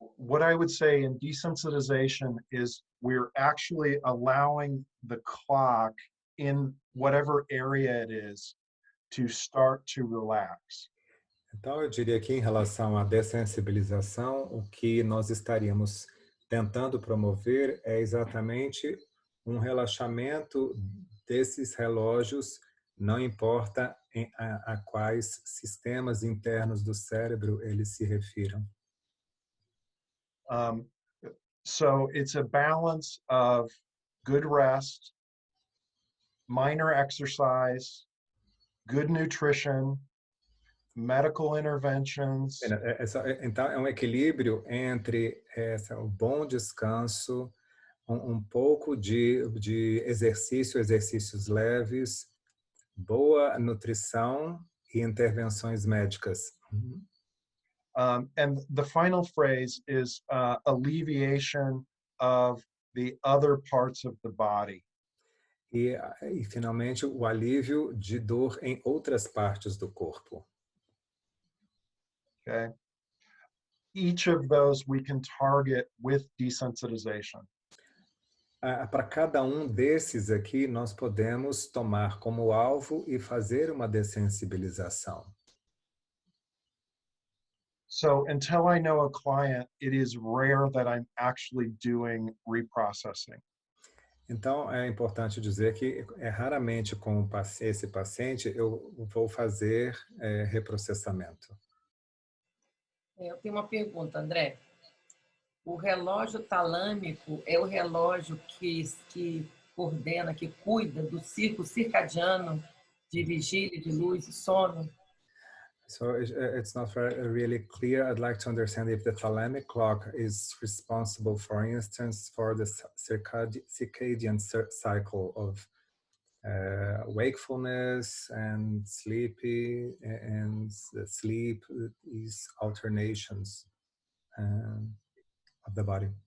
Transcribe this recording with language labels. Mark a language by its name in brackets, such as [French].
[English] What I would say in desensitization is we're actually allowing the clock in whatever area it is to start to relax. [Portuguese] Então, eu diria que em relação à dessensibilização, o que nós estaríamos tentando promover é exatamente um relaxamento desses relógios, não importa a quais sistemas internos do cérebro eles se refiram. [English] So it's a balance of good rest, minor exercise, good nutrition, medical interventions. [Portuguese] Então, é um equilíbrio entre o bom descanso, um pouco de exercícios leves, boa nutrição e intervenções médicas. [English] And the final phrase is alleviation of the other parts of the body. [Portuguese] E finalmente, o alívio de dor em outras partes do corpo. [English] Okay. Each of those we can target with desensitization. [Portuguese] Para cada um desses aqui, nós podemos tomar como alvo e fazer uma dessensibilização. [English] So until I know a client, it is rare that I'm actually doing reprocessing. [Portuguese] Então, é importante dizer que raramente com esse paciente eu vou fazer reprocessamento. Eu tenho uma pergunta, André. O relógio talâmico é o relógio que coordena, que cuida do ciclo circadiano de vigília, de luz e sono? [English] So it's not really clear. I'd like to understand if the thalamic clock is responsible, for instance, for the circadian cycle of wakefulness and sleepy, and the sleep, these alternations of the body.